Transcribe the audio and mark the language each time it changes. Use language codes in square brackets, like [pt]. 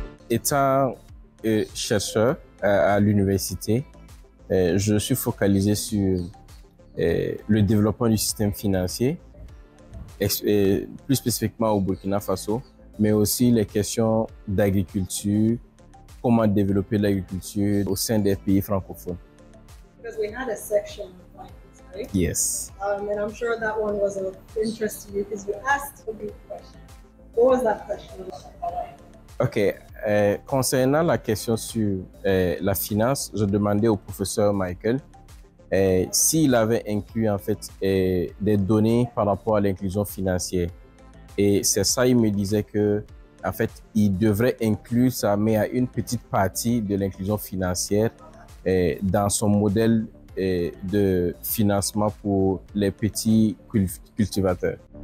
[fr] Étant chercheur à l'université, je suis focalisé sur le développement du système financier, plus spécifiquement au Burkina Faso, mais aussi les questions d'agriculture, comment développer l'agriculture au sein des pays francophones. [en] Because we had a section on finance, right? Yes. And I'm sure that one was of interest to you because you asked a big question. What was that question about? OK. [fr] Concernant la question sur la finance, je demandais au professeur Michael s'il avait inclus en fait des données par rapport à l'inclusion financière. Et c'est ça, il me disait que en fait, il devrait inclure ça, mais à une petite partie de l'inclusion financière dans son modèle de financement pour les petits cultivateurs.